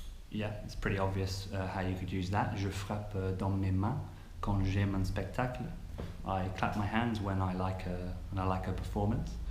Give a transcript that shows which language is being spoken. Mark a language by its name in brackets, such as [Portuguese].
[English] Yeah, it's pretty obvious how you could use that. [French] Je frappe dans mes mains quand j'aime un spectacle. [English] I clap my hands when I like a performance.